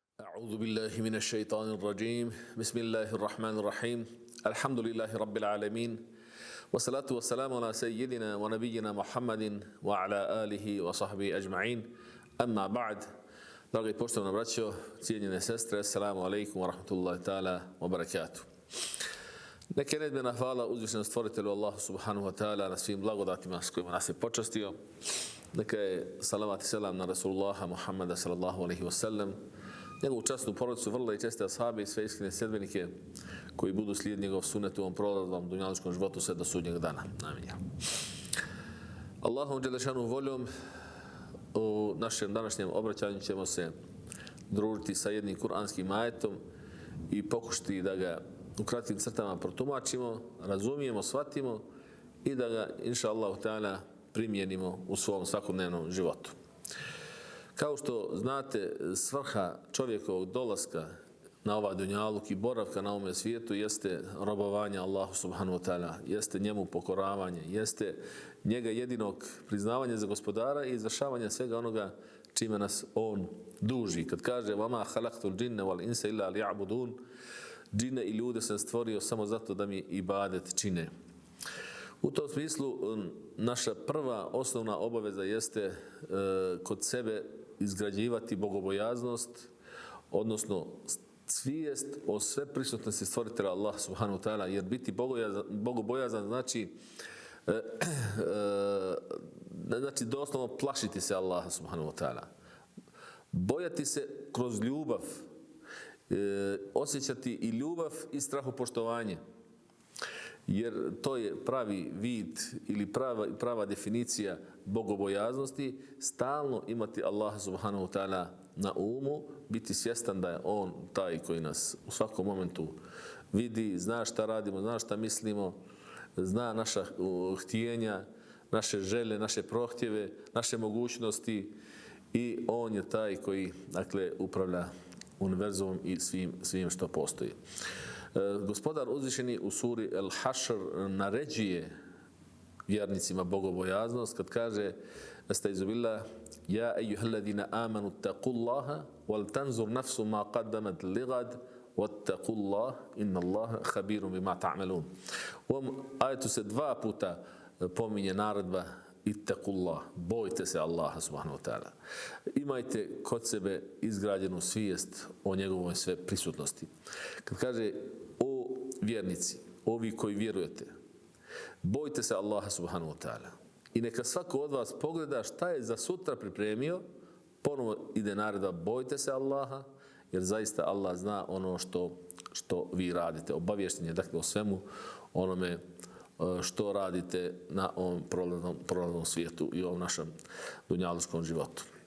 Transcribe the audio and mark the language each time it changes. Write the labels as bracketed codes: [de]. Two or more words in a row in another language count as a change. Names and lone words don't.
[ar] أعوذ بالله من الشيطان الرجيم بسم الله الرحمن الرحيم الحمد لله رب العالمين والصلاة والسلام على سيدنا ونبينا محمد وعلى آله وصحبه أجمعين أما بعد. [bs] Dragi poštovana braćo, cijenjene sestre, [ar] السلام عليكم ورحمة الله تعالى وبركاته. [bs] Neka je nedmjerna hvala uzvišenom stvoritelju Allahu [ar] سبحانه وتعالى [bs] na svim blagodatima s kojima nas je počastio. Neka je salavat i selam na Rasulullaha Muhammada [ar] صلى الله عليه وسلم, [bs] njegovu časnu porodicu, vrlo i česte ashabe i sve iskrene sledbenike koji budu slijed njegov sunnet u ovom prolaznom dunjaličkom životu sve do sudnjeg dana. Amin. Allahom dželešanu voljom u našem današnjem obraćanju ćemo se družiti sa jednim kuranskim ajetom i pokušati da ga u kratkim crtama protumačimo, razumijemo, shvatimo i da ga, [ar] إن شاء الله تعالى, [bs] primijenimo u svom svakodnevnom životu. Kao što znate, svrha čovjekovog dolaska na ovaj dunjaluk i boravka na ovome svijetu jeste robovanje Allahu [ar] سبحانه وتعالى, [bs] jeste njemu pokoravanje, jeste njega jedinog priznavanje za gospodara i izvršavanje svega onoga čime nas on duži. Kad kaže [ar] وَمَا خَلَقْتُ الْجِنَّ وَالْإِنْسَ إِلَّا لِيَعْبُدُونَ, [bs] džine i ljude sam stvorio samo zato da mi ibadet čine. U tom smislu naša prva osnovna obaveza jeste kod sebe izgrađivati bogobojaznost, odnosno svijest o sve prisutnosti stvoritelja Allah [ar] سبحانه وتعالى, [bs] jer biti bogobojazan znači doslovno plašiti se Allaha [ar] سبحانه وتعالى. [bs] Bojati se kroz ljubav, osjećati i ljubav i strahopoštovanje. Jer to je pravi vid ili prava definicija bogobojaznosti, stalno imati Allaha [ar] سبحانه وتعالى [bs] na umu, biti svjestan da je on taj koji nas u svakom momentu vidi, zna šta radimo, zna šta mislimo, zna naša htjenja, naše želje, naše prohtjeve, naše mogućnosti i on je taj koji, dakle, upravlja univerzumom i svim što postoji. Gospodar uzvišeni u suri El-Hašr naređuje vjernicima bogobojaznost kad kaže [ar] أستعيذ بالله يا أيها الذين آمنوا اتقوا الله ولتنظر نفس ما قدمت لغد واتقوا الله إن الله خبير بما تعملون. [bs] U ovom ajetu se dva puta pominje naredba ittaqullah, bojte se Allaha [ar] سبحانه وتعالى. [bs] Imajte kod sebe izgrađenu svijest o njegovoj sve prisutnosti. Kad kaže o vjernici, ovi koji vjerujete, bojte se Allaha [ar] سبحانه وتعالى. [bs] I neka svako od vas pogleda šta je za sutra pripremio, ponovo ide naredba bojte se Allaha, jer zaista Allah zna ono što vi radite. Obaviješten je dakle o svemu onome što radite na ovom prolaznom svijetu i ovom našem dunjalučkom životu.